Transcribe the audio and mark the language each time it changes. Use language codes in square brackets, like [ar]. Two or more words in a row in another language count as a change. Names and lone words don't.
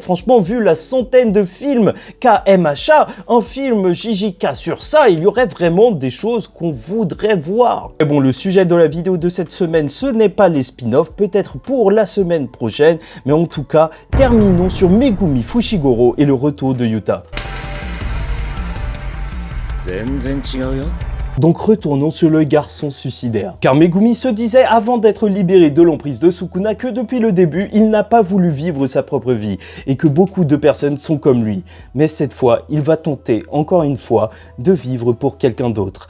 [fr] Franchement, vu la centaine de films KMHA, un film JJK sur ça, il y aurait vraiment des choses qu'on voudrait voir. Mais bon, le sujet de la vidéo de cette semaine, ce n'est pas les spin-offs, peut-être pour la semaine prochaine, mais en tout cas, terminons sur Megumi Fushiguro et le retour de Yuta. [ja] 全然違うよ。 [fr] Donc retournons sur le garçon suicidaire. Car Megumi se disait avant d'être libéré de l'emprise de Sukuna que depuis le début, il n'a pas voulu vivre sa propre vie et que beaucoup de personnes sont comme lui. Mais cette fois, il va tenter encore une fois de vivre pour quelqu'un d'autre.